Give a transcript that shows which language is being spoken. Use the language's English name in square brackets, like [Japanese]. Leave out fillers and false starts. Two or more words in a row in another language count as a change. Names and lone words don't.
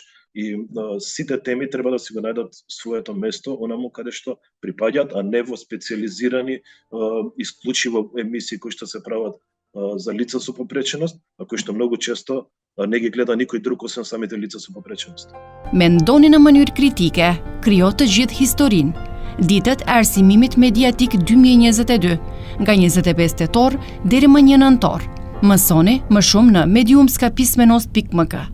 [Macedonian] И сите теми треба да си го најдат своето место онаму каде што припаѓаат, а не во специјализирани исклучиво емисии кои што се прават за лица со попреченост, а кои што многу често не ги гледа никој друг освен самите лица со попреченост. [Albanian] Mendoni në mënyrë kritike, krijo të gjithë historinë. Ditët arsimimit mediatik 2022, nga 25 tetor deri më 1 nëntor. Mësoni më shumë në mediumskapismenost.mk.